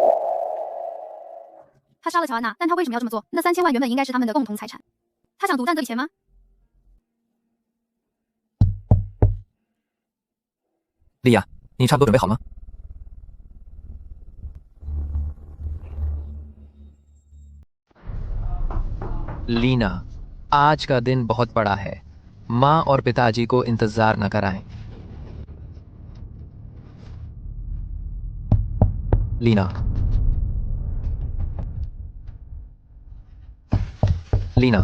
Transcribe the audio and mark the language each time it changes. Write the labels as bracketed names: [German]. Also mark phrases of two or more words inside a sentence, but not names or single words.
[Chinese] 他杀了乔安娜，但他为什么要这么做？那3000万原本应该是他们的共同财产，他想独占这笔钱吗？莉亚，你差不多准备好了吗？ [Hindi] लीना, आज का दिन बहुत बड़ा है। माँ और पिताजी को इंतजार न कराएं। लीना, लीना,